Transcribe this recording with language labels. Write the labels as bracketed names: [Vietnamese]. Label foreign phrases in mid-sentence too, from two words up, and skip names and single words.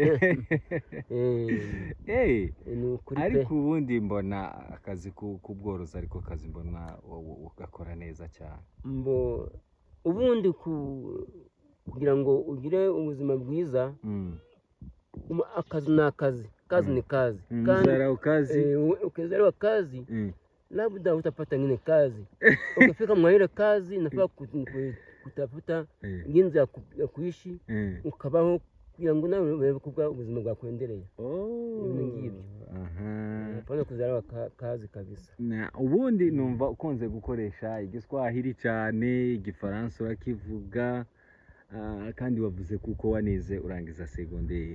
[Kinyarwanda] Ariko ubundi mbona akazi k'ubworozi, ariko kazi mbona ugakora neza cyane. Ubundi kugira ngo ugire ubuzima bwiza, akazi ni akazi, [Swahili] kazi ni kazi. Ukizarau kazi, labda utapata ngine kazi. Ukifika mwa ile kazi nafaa kutafuta jinsi ya kuishi, [Kinyarwanda] ukabaho kugira ngo nawe urebe ko ubuzima bwakwendereye. [Swahili] Hapana kuzarau kazi kabisa. [Kinyarwanda] Ubundi numva ukunze gukoresha igiswahili cyane, igifaransa urakivuga, kandi wavuze kuko wanize urangiza segonderi.